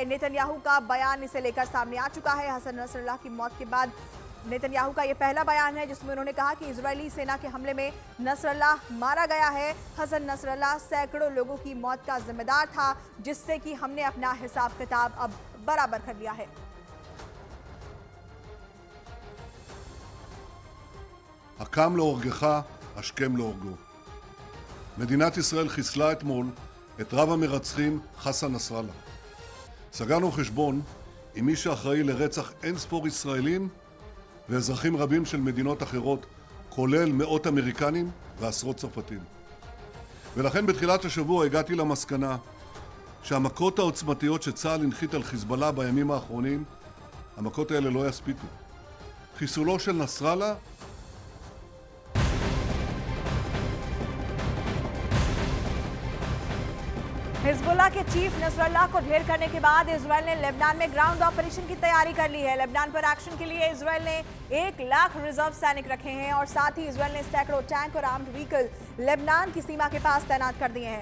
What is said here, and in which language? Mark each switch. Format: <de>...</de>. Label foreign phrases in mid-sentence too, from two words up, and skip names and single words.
<hi>नेतन्याहू का बयान इसे लेकर सामने आ चुका है। हसन नसरल्लाह की मौत के बाद नेतन्याहू का यह पहला बयान है जिसमें उन्होंने कहा कि इजरायली सेना के हमले में नसरल्लाह मारा गया है। हसन नसरल्लाह सैकड़ों लोगों की मौत का जिम्मेदार था, जिससे कि हमने अपना हिसाब किताब अब बराबर कर लिया है।</hi> <he>הקם להורגך, השכם להורגו. מדינת ישראל חיסלה אתמול את רב המרצחים חסן נסראללה. סגרנו חשבון עם מי שאחראי לרצח אין ספור ישראלים ואזרחים רבים של מדינות אחרות, כולל מאות אמריקנים ועשרות צרפתים. ולכן בתחילת השבוע הגעתי למסקנה שהמכות העוצמתיות שצה"ל הנחית על חיזבאללה בימים האחרונים, המכות האלה לא יספיקו. חיסולו של נסראללה</he> <hi>हिजबुल्लाह के चीफ नसरल्लाह को ढेर करने के बाद इजरायल ने लेबनान में</hi> <en>ground operation</en> <hi>की तैयारी कर ली है। लेबनान पर एक्शन के लिए इजरायल ने 1 लाख रिजर्व सैनिक रखे हैं और साथ ही इजरायल ने सैकड़ों टैंक और</hi> <en>armed vehicle</en> <hi>लेबनान की सीमा के पास तैनात कर दिए हैं।</hi>